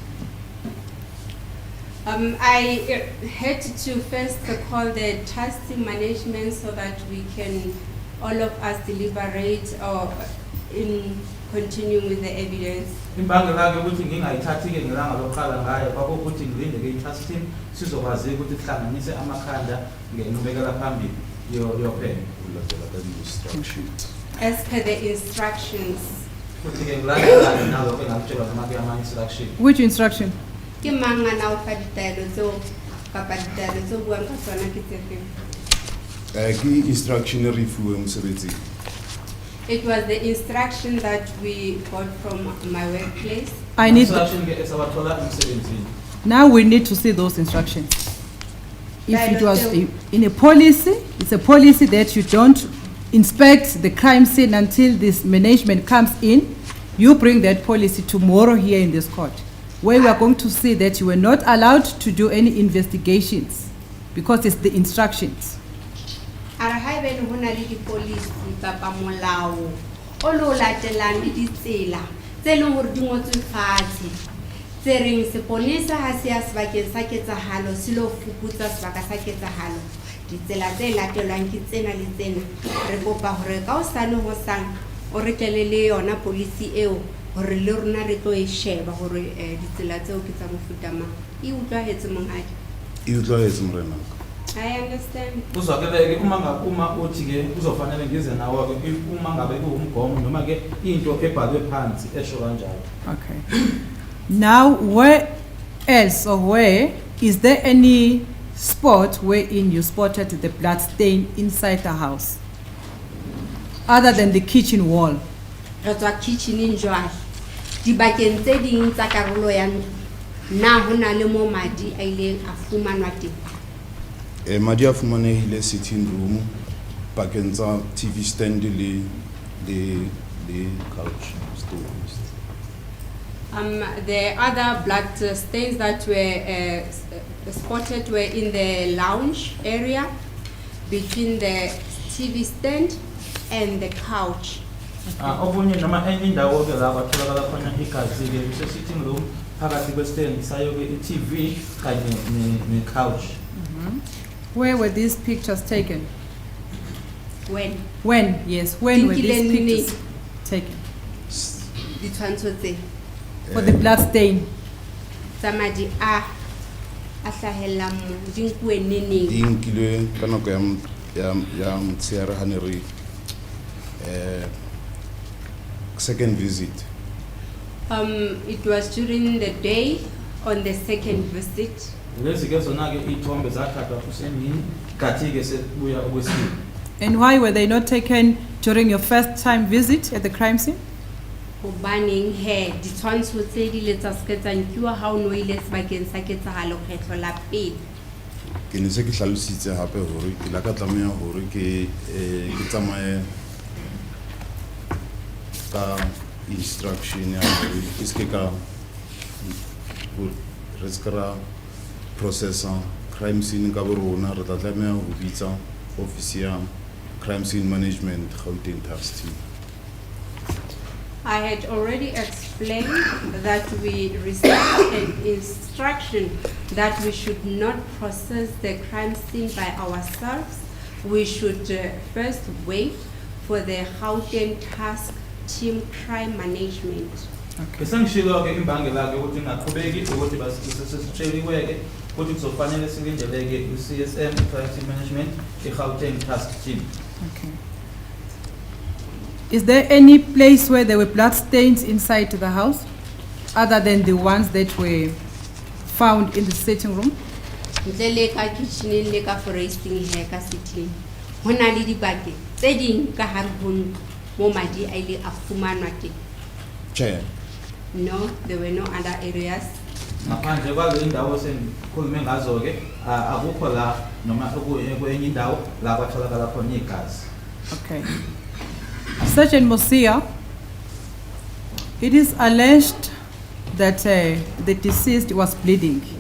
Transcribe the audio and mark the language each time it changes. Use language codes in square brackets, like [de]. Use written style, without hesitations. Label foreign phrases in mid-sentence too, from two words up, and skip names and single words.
[en] I had to first call the task team management so that we can all of us deliberate or in continuing with the evidence. [zu] Imbangela-ke ukuthi ngingayithathi-ke ngelanga lokuqala ngayo kwakuwukuthi ngilinde-ke i- [en] task team [zu] sizokwazi-ke ukuthi sihlanganise amakhanda ngenqubekela phambili yophenyo. [st] Ho latela ka di-instructions. [en] As per the instructions. [zu] Futhi-ke ngilandela-ke nalokho engakutshela noma-ke ama-instruction. [en] Which instruction? [st] Ke mang a na o fa ditaelo tseo kapa ditaelo tseo buang ka tsona ke tse feng? Ke instruction e re fuweng mosebetsing. [en] It was the instruction that we got from my workplace. I need [zu] Instruction-ke esawathola emsebenzini. [en] now we need to see those instructions. If it was in a policy, it's a policy that you don't inspect the crime scene until this management comes in. You bring that policy tomorrow here in this court, where we are going to see that you were not allowed to do any investigations because it's the instructions. [st] Ara haebane ho na le di-policy kapa molao o lo latelang le ditsela tse leng hore di ngotswe fatshe tse reng seponesa ha se ya sebakeng sa ketsahalo se lo fuputsa sebaka sa ketsahalo ditsela tse latelwang ke tsena le tsena re kopa hore ka hosane hosang o re tlele le yona policy eo hore le rona re tlo e sheba hore ditsela tseo ke tsa mofuta mang e utlwahetse monghadi. E utlwahetse morena. [en] I understand. [zu] Uzwakele-ke uma uthi-ke kuzofanele ngize nawo-ke uma ngabe kuwumgomo noma-ke into ebhalwe phansi esho kanjalo. [en] Okay. Now, where else or where is there any spot wherein you spotted the blood stain inside the house, other than the kitchen wall? [st] Re tswa kitchen-eng jwale dibakeng tse ding tsa karolo ya ntlo na ho na le mo madi a ileng a fumanwa teng. Madi a fumanehile [en] sitting room, [st] pakeng tsa [en] TV stand [st] le [en] couch stones. The other blood stains that were spotted were in the lounge area between the TV stand and the couch. [zu] Okunye noma enye indawo ke la batholakala khona igazi ke kuse [en] sitting room [zu] phakathi kwestand sayo ke iTV kanye ne couch. [en] Where were these pictures taken? When? When, yes, when were these pictures taken? [st] Ditshwantsho tse [en] For the blood stain. [st] tsa madi a hlahellang mo di nkuwe neneng. Di nkilwe ka nako ya motshehare ha ne re second visit. [en] It was during the day on the second visit. [zu] Lezi ke zona ke ithombe zathathwa kusemini kathi ke sebuya okwesibili. [en] And why were they not taken during your first time visit at the crime scene? [st] Hobaneng he ditshwantsho tse di le tsa se tsa nkiwa ha o no ile sebakeng sa ketsahalo kgetlo la pele. Ke ne se ke hlalositse hape hore ke la ka tlameha hore ke tsamaye ka instruction ya hore ke se ka re [en] processor crime scene [st] ka borona re tla tlameha ho bitsa office ya [en] crime scene management Gauteng task team. I had already explained that we received an instruction that we should not process the crime scene by ourselves. We should first wait for the Gauteng task team crime management. [zu] Esangishilo ke imbangela ke ukuthi ngaqhubeki ukuthi basisitsheliwe ke ukuthi kuzofanele silindeleke uCSM [en] crime scene management eGauteng task team. Okay. Is there any place where there were blood stains inside the house, other than the ones that were found in the sitting room? [st] Ntle ka kitchen le ka foresting he ka sitting. Hona le dibake tse ding ka hare ho ntlo mo madi a ile a fumanwa teng. [en] Chair. No, there were no other areas. [zu] Ngaphandle kwale indawo senikhulume ngazo ke akukho la noma kwenye indawo la kwatholakala khona igazi. [en] Okay. Sergeant Mosia, it is alleged that the deceased was bleeding.